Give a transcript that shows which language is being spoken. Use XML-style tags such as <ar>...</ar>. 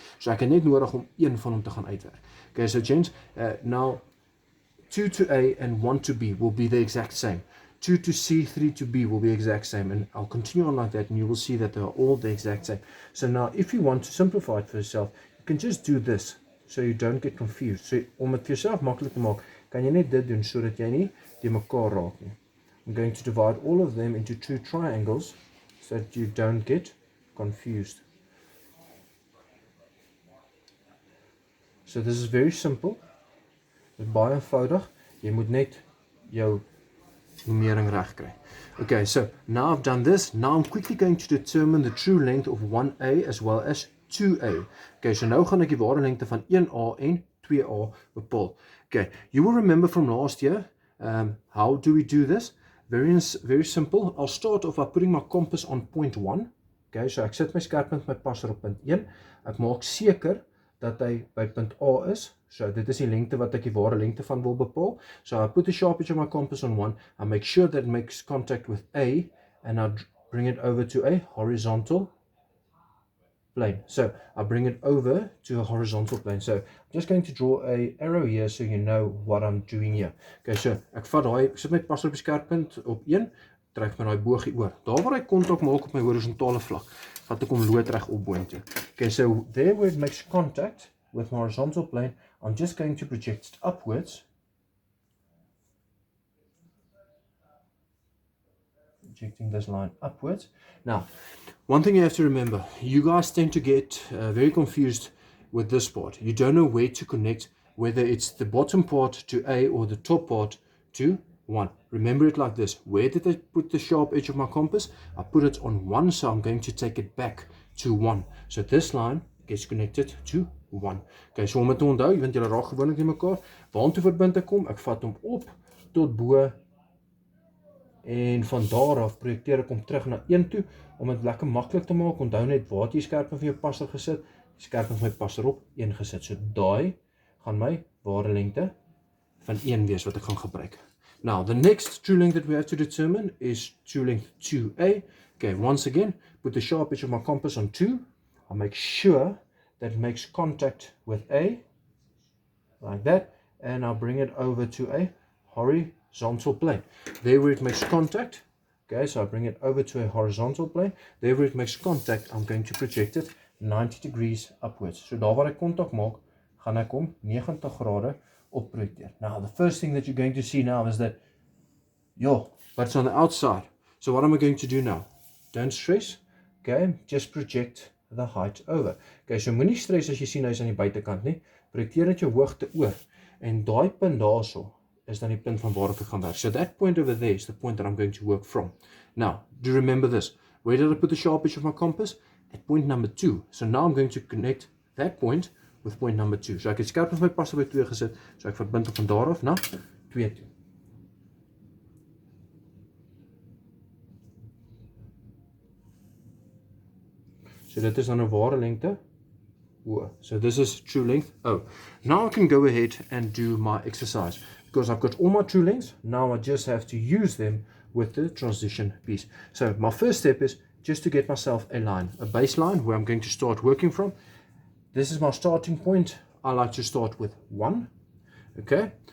<af>So ek het net nodig om een van hom te gaan uitwerk.</af> <en>Okay, so gents, now 2 to A and 1 to B will be the exact same. 2 to C, 3 to B will be exact same, and I'll continue on like that, and you will see that they are all the exact same. So now, if you want to simplify it for yourself, you can just do this, so you don't get confused.</en> <af>So om het vir jouself maklik te maak, kan jy net dit doen, sodat jy nie die mekaar raak nie.</af> <en>I'm going to divide all of them into 2 triangles, so that you don't get confused. So this is very simple.</en> <af>Dit is baie eenvoudig. Jy moet net jou nummering reg kry.</af> <en>Okay, so now I've done this. Now I'm quickly going to determine the true length of 1A as well as 2A.</en> <af>Okay, so nou gaan ek die ware lengte van 1A en 2A bepaal.</af> <en>Okay, you will remember from last year, how do we do this? Very simple. I'll start off by putting my compass on point 1.</en> <af>Okay, so ek sit my skerppunt, my passer op punt 1. Ek maak seker dat hy by punt A is. So dit is die lengte wat ek die ware lengte van wil bepaal.</af> <en>So I put the sharp edge of my compass on 1. I make sure that it makes contact with A, and I bring it over to a horizontal plane. So I bring it over to a horizontal plane. So I'm just going to draw a arrow here so you know what I'm doing here.</en> <af>Okay, so ek sit my passer op die skerppunt op 1, trek my daai boog hier oor. Daar waar hy kontak maak op my horisontale vlak, vat ek hom loodreg op boontoe.</af> <en>Okay, so there where it makes contact with my horizontal plane, I'm just going to project it upwards. Projecting this line upwards. Now, one thing you have to remember, you guys tend to get very confused with this part. You don't know where to connect, whether it's the bottom part to A or the top part to 1. Remember it like this. Where did I put the sharp edge of my compass? I put it on 1, so I'm going to take it back to 1. So this line gets connected to 1.</en> <af>Okay, so om het te onthou, want julle raak gewoonlik nie mekaar, waartoe verbind ek hom? Ek vat hom op tot bo en van daar af projekteer ek hom terug na 1 toe om dit lekker maklik te maak. Onthou net waar jy skerppunt van jou passer gesit, die skerppunt van my passer op 1 gesit. So daai gaan my ware lengte van 1 wees wat ek gaan gebruik.</af> <en>Now, the next true length that we have to determine is true length 2A. Okay, once again, put the sharp edge of my compass on 2. I'll make sure that it makes contact with A, like that, and I'll bring it over to a horizontal plane. There where it makes contact, okay, so I bring it over to a horizontal plane. There where it makes contact, I'm going to project it 90 degrees upwards.</en> <af>So daar waar ek kontak maak, gaan ek hom 90 grade op projekteer.</af> <en>Now, the first thing that you're going to see now is that, but it's on the outside. So what am I going to do now? Don't stress, okay, just project the height over.</en> <af>Okay, so moenie stres as jy sien hy is aan die buitekant nie. Projekteer net jou hoogte oor. En daai punt daarso is dan die punt van waar ek gaan werk.</af> <en>So that point over there is the point that I'm going to work from. Now, do you remember this? Where did I put the sharp edge of my compass? At point number 2. So now I'm going to connect that point with point number 2.</en> <af>So ek het skerp met my passer by 2 gesit. So ek verbind van daar af na 2 toe. So dit is dan 'n ware lengte O.</af> <en>So this is true length O. Now I can go ahead and do my exercise. Because I've got all my true lengths, now I just have to use them with the transition piece. So my first step is just to get myself a line, a baseline where I'm going to start working from. This is my starting point. I like to start with 1. Okay.</en>